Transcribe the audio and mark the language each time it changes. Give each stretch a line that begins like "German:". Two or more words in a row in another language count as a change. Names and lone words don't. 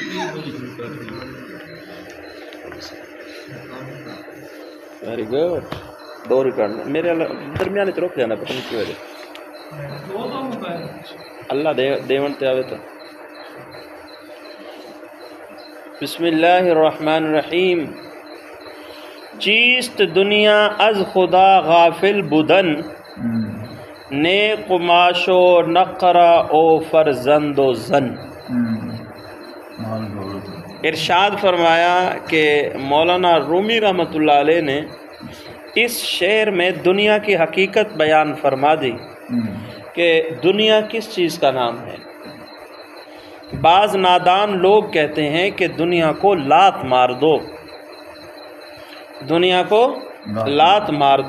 English: very good.
Punjabi: دو ریکارڈ میرے درمیان رک جانا پتہ نہیں کی وجہ اللہ دیون تے آوے تو.
Arabic: بسم اللہ الرحمن الرحیم.
Persian: چیست دنیا از خدا غافل بودن، نے قماش و نقرہ او فرزند و زن.
Urdu: ارشاد فرمایا کہ مولانا رومی رحمۃ اللہ علیہ نے اس شعر میں دنیا کی حقیقت بیان فرما دی کہ دنیا کس چیز کا نام ہے. بعض نادان لوگ کہتے ہیں کہ دنیا کو لات مار دو، دنیا کو لات مار دو.